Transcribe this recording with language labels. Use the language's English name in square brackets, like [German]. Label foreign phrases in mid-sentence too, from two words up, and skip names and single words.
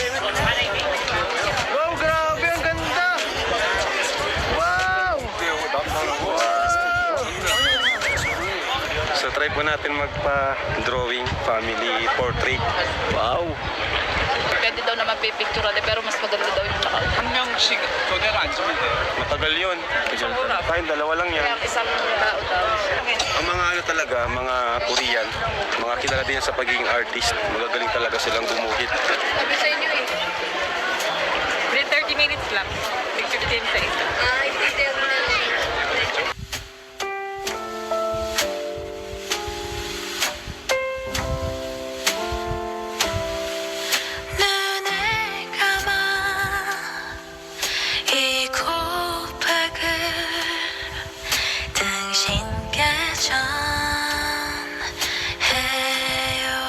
[Filipino] Wow, grabe, ang ganda. Wow! So try po natin magpa-drawing [English] family portrait. [Filipino] Wow! Pwede daw naman pipicture natin, pero mas maganda daw yung nakaupo. [Korean] 한 명씩 교대로 앉으면 돼요. [Filipino] Matagal yun. Tayong dalawa lang yan. Kaya isang tao daw. Ang mga ano talaga, mga Korean, mga kilala din sa pagiging artist. Magagaling talaga silang gumuhit. Sabi sa inyo eh. 30 minutes lang. Picture team sa isa. Ay, detail na. [Korean] 눈을 감아 이 고백을 당신께 전해요.